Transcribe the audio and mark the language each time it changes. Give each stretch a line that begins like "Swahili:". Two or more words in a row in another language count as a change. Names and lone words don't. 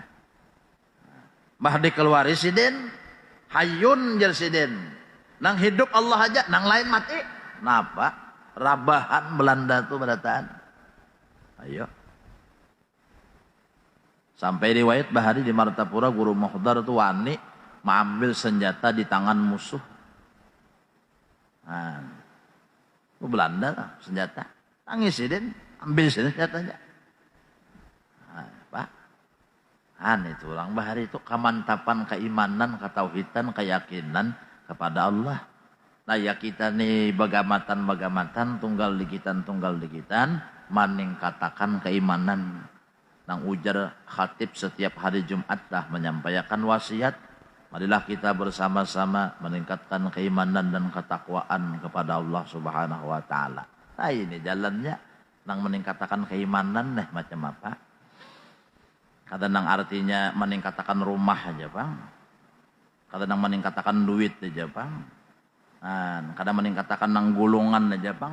Banjar: Bah dikeluari Sidin, hayun jer Sidin. Nang hidup Allah aja, nang lain mati. Napa? Rabahan Belanda tuh berataan. Ayo. Sampai riwayat bahari di Martapura Guru Muhdar tuh wani mengambil senjata di tangan musuh. Nah, itu Belanda lah, senjata. Tangis Sidin, ambil senjatanya. Nah, Pak.
Indonesian: Itu orang bahari itu kemantapan keimanan, ketauhidan, keyakinan kepada Allah.
Banjar: Nah ya kita nih bagamatan tunggal dikitan maning katakan keimanan. Nang ujar khatib setiap hari Jumat dah menyampaikan wasiat.
Indonesian: Marilah kita bersama-sama meningkatkan keimanan dan ketakwaan kepada Allah
Arabic: Subhanahu wa taala.
Banjar: Nah ini jalannya nang meningkatkan keimanan nih macam apa? Kadang artinya meningkatkan rumah aja bang, kadang meningkatkan duit aja bang, kadang meningkatkan nang golongan aja bang.